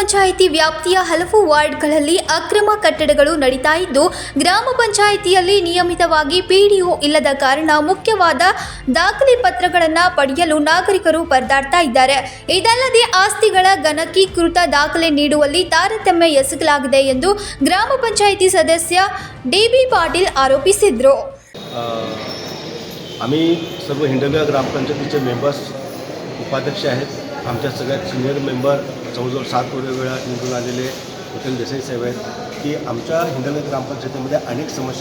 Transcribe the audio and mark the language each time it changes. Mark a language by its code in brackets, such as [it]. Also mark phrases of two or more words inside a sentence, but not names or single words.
[kn] ಪಂಚಾಯಿತಿ ವ್ಯಾಪ್ತಿಯ ಹಲವು ವಾರ್ಡ್ಗಳಲ್ಲಿ ಅಕ್ರಮ ಕಟ್ಟಡಗಳು ನಡೀತಾ ಇದ್ದು, ಗ್ರಾಮ ಪಂಚಾಯಿತಿಯಲ್ಲಿ ನಿಯಮಿತವಾಗಿ ಪಿಡಿಒ ಇಲ್ಲದ ಕಾರಣ ಮುಖ್ಯವಾದ ದಾಖಲೆ ಪತ್ರಗಳನ್ನು ಪಡೆಯಲು ನಾಗರಿಕರು ಪರದಾಡ್ತಾ ಇದ್ದಾರೆ. ಇದಲ್ಲದೆ ಆಸ್ತಿಗಳ ಗಣಕೀಕೃತ ದಾಖಲೆ ನೀಡುವಲ್ಲಿ ತಾರತಮ್ಯ ಎಸಗಲಾಗಿದೆ ಎಂದು ಗ್ರಾಮ ಪಂಚಾಯಿತಿ सदस्य डी.बी. पाटील आरोपिಸಿದರು. [mr] आम्ही सर्व हिंडलगा ग्रामपंचायतीचे मेंबर्स उपाध्यक्ष आहेत. आमच्या सगळ्यात [en] senior member [mr] जवळजवळ 7 वेळा निवडून आलेले विठ्ठल देसाई साहेब आहेत की आमच्या हिंडलगा ग्रामपंचायतीमध्ये अनेक समस्या